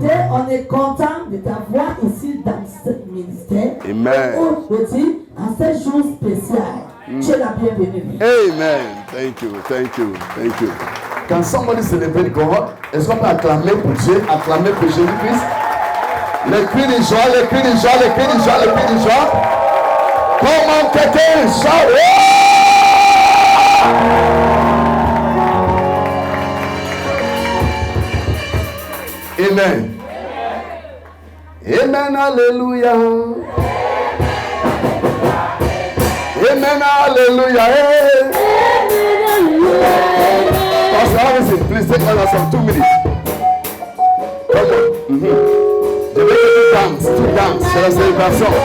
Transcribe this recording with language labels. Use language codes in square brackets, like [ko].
[fr] On est content de t'avoir ici dans ce ministère. Amen. Aujourd'hui, à ce jour spécial, tu es la bienvenue. Amen. [en] Thank you, thank you, thank you. Can somebody celebrate God? [fr] Est-ce qu'on peut acclamer pour Dieu, acclamer pour Jésus-Christ? Les cris de joie, les cris de joie, les cris de joie, les cris de joie. Comment quelqu'un chante? Amen. Amen, hallelujah. Amen, hallelujah. [en] Pastor Harrison, please take us some 2 minutes. Come on. The way to dance, [fr] c'est la célébration.